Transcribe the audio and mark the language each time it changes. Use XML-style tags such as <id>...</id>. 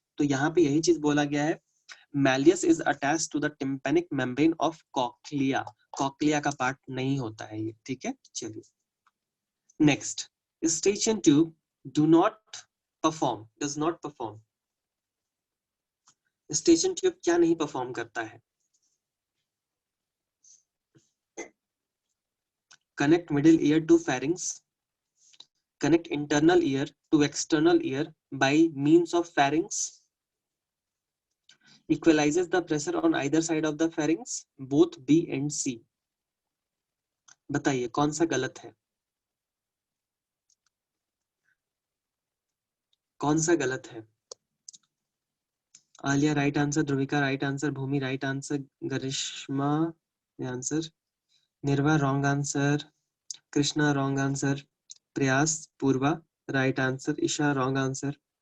<hi>तो यहाँ पे यही चीज बोला गया है,</hi> <en>malleus is attached to the tympanic membrane of cochlea,</en> <hi>cochlea का पार्ट नहीं होता है ये, ठीक है। चलिए next, station tube</hi> <en>do not perform, does not perform,</en> <hi>station tube क्या नहीं परफॉर्म करता है? Connect middle ear to pharynx,</hi> <en>connect internal ear to external ear by means of pharynx, equalizes the pressure on either side of the pharynx, both B and C।</en> <hi>बताइए कौन सा गलत है, कौन सा गलत है?</hi> <en>Alia right answer, Dhruvika right answer, Bhumi right answer, Garishma answer, Nirva wrong answer, Krishna wrong answer, Prayas Purva right answer, Isha wrong answer.</en>